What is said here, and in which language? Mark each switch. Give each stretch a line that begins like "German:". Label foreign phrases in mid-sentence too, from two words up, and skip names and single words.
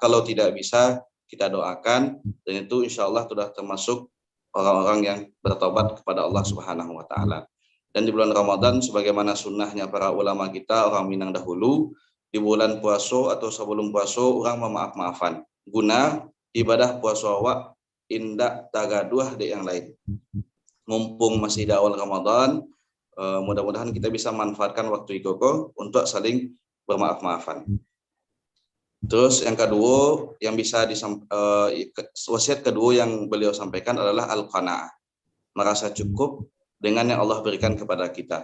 Indonesian: Kalau tidak bisa, kita doakan, dan itu
Arabic: insya Allah
Indonesian: sudah termasuk orang-orang yang bertobat kepada Allah
Arabic: Subhanahu wa taala.
Indonesian: Dan di bulan Ramadan, sebagaimana sunnahnya para ulama kita, orang Minang dahulu, di bulan puasa atau sebelum puasa, orang memaaf-maafan guna ibadah puasa
Minangkabau: awak indak tagaduh de
Indonesian: yang lain. Mumpung masih di awal Ramadan, mudah-mudahan kita bisa manfaatkan
Minangkabau: waktu ikoko
Indonesian: untuk saling bermaaf-maafan. Terus yang kedua yang bisa wasiat kedua yang beliau sampaikan adalah al-qanaah, merasa cukup dengan yang Allah berikan kepada kita.